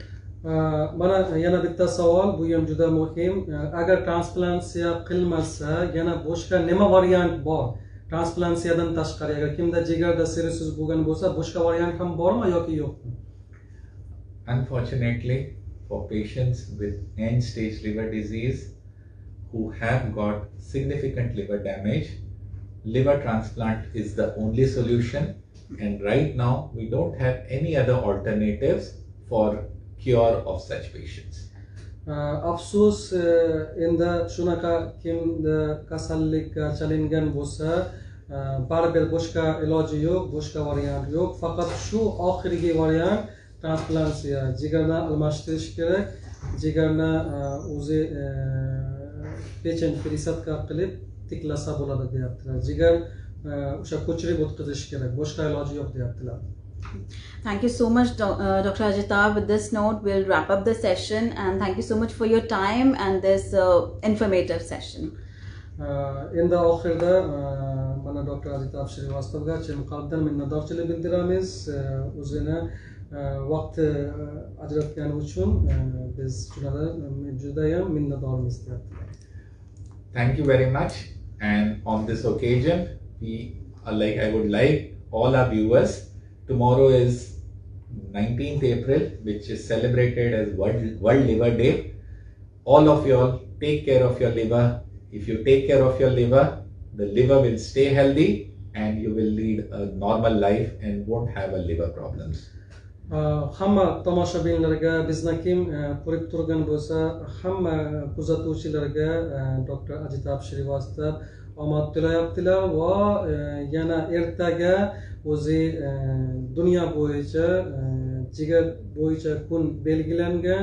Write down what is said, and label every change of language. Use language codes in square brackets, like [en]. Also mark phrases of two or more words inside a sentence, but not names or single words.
[uz] Mana yana bitta savol, bu ham juda muhim. Agar transplantsiya qilmasa, yana boshqa nima variant bor? Transplantsiyadan tashqari, agar kimda jigarda sirrosiz bo'lgan bo'lsa, boshqa variant ham bormi yoki yo'qmi? [en] Unfortunately, for patients with end-stage liver disease who have got significant liver damage, liver transplant is the only solution, and right now we don't have any other alternatives for cure of such patients. [uz] Afsus, endi shunaqa kimda kasallikka chalingan bo'lsa, baribir boshqa iloji yo'q, boshqa variant yo'q. Faqat shu oxirgi variant transplantsiya, jigarni almashtirish kerak. Jigarni o'zi [ru] печень пересадка [uz] qilib tiklasa bo'ladi deyaptilar. Jigar o'sha ko'chirib o'tkazish kerak, boshqa iloji yo'q deyaptilar. [en] Thank you so much, Dr. Ajitab. With this note, we'll wrap up the session, and thank you so much for your time and this informative session. [uz] Endi oxirida mana Dr. Ajitab Shrivastovga chin qalbdan minnatdorchilik bildiramiz. O'zini vaqt ajratgani uchun biz juda ham minnatdormiz deyaptilar. [en] Thank you very much. And on this occasion, I would like all our viewers. Tomorrow is 19th April, which is celebrated as World Liver Day. All of you all take care of your liver. If you take care of your liver, the liver will stay healthy and you will lead a normal life and won't have a liver problems. [uz] Hamma tomoshabinlarga, bizni kim ko'rib turgan bo'lsa, hamma kuzatuvchilarga Dr. Ajitab Shrivastov omad tilayaptilar va yana ertaga o'zi dunyo bo'yicha jigar bo'yicha kun belgilangan.